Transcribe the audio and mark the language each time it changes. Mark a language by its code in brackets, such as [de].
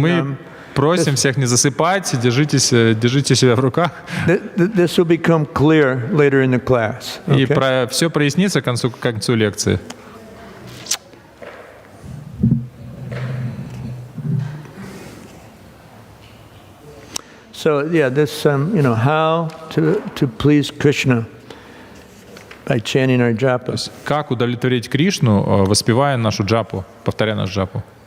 [ru] Мы просим всех не засыпать, держите себя в руках. [en] This will become clear later in the class. [ru] И [en] Okay? [ru] все прояснится к концу лекции. [en] So yeah, this how to please Krishna by chanting our japa. [ru] Как удовлетворить Кришну, воспевая нашу джапу, повторяя нашу джапу?